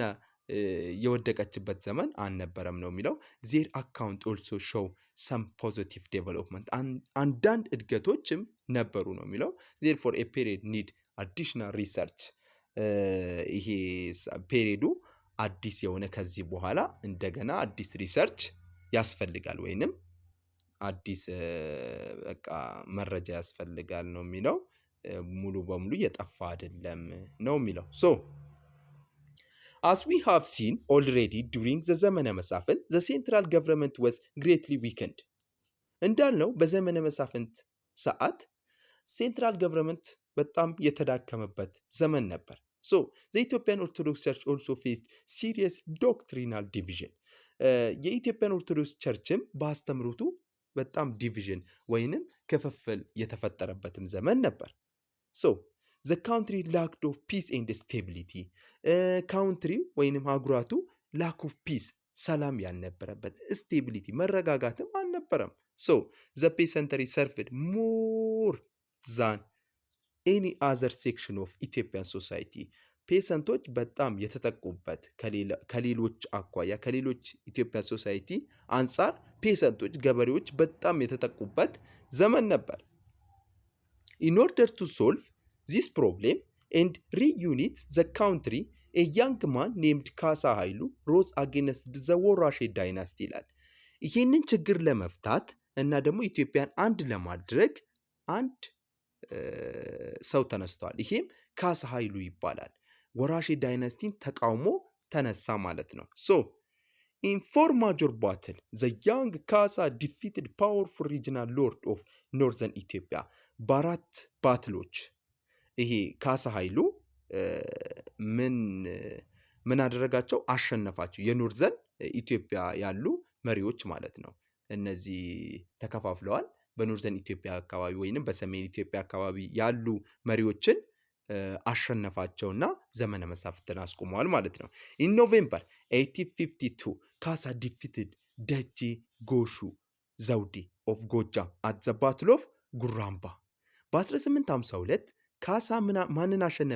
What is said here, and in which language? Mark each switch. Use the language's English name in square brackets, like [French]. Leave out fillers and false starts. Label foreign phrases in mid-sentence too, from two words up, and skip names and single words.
[Amharic] የወደቀችበት ዘመን አልነበረም ነው የሚለው። [English] their account also show some positive development [Amharic] አንዳንድ እድገቶችም ነበሩ ነው የሚለው። [English] there for a period need additional research [Amharic] ይሄ ፔሪዱ አዲስ የሆነ ከዚህ በኋላ እንደገና አዲስ ሪሰርች ያስፈልጋል ወይንም አዲስ በቃ መረጃ ያስፈልጋል ነው የሚለው። ሙሉ በሙሉ የጠፋ አይደለም ነው የሚለው። ሶ [English] as we have seen already during the [Amharic] ዘመነ መሳፍንት [English] the central government was greatly weakened [Amharic] እንዳልነው በዘመነ መሳፍንት ሰዓት [English] central government [Amharic] በጣም የተዳከመበት ዘመን ነበር። [English] ሶ the Ethiopian Orthodox Church also faced serious doctrinal division [Amharic] የኢትዮጵያን ኦርቶዶክስ ቸርችም በአስተምሮቱ በጣም ዲቪዥን ወይንም ክፍፍል የተፈጠረበትም ዘመን ነበር። ሶ [English] the country lacked of peace and [Amharic] stability ካውንትሪው ወይንም አህጉራቱ [English] lack of peace [Amharic] ሰላም ያልነበረበት ስቴቢሊቲ መረጋጋትም አልነበረም። ሶ [English] the peasantry served more than any other section of Ethiopian society [Amharic] ፔሰንቶች በጣም የተጠቁበት ከሌሎች አኳያ ከሌሎች ኢትዮጵያ ሶሳይቲ አንጻር ፔሰንቶች ገበሬዎች በጣም የተጠቁበት ዘመን ነበር። [English] In order to solve this problem and reunite the country, a young man named ካሳ ኃይሉ rose against the ወራሼ ዳይናስቲ [Amharic] ይላል። ይህንን ችግር ለመፍታት እና ደግሞ ኢትዮጵያን አንድ ለማድረግ አንድ ሰው ተነስቷል። ይሄም ካሳ ኃይሉ ይባላል። ወራሼ ዳይናስቲን ተቃውሞ ተነሳ ማለት ነው። ሶ [English] in four major battle the young ካሳ defeated powerful regional lord of northern Ethiopia [Amharic] በአራት ባትሎች ይሄ ካሳ ኃይሉ ምን አደረጋቸው? አሸነፋቸው። [English] northern Ethiopia [Amharic] ያሉ መሪዎች ማለት ነው። እነዚህ ተከፋፍለዋል። [English] northern Ethiopia [Amharic] አካባቢ ወይንም በሰሜን ኢትዮጵያ አካባቢ ያሉ መሪዎችን አሸነፋቸውና ዘመነ መሳፍንትን አስቆመዋል ማለት ነው። [English] In November 1852 Kasa defeated Deje Goshu Zewde of Gojjam at the Battle of Guramba። [Amharic] በ1852 ካሳ ማንን አሸነፈ?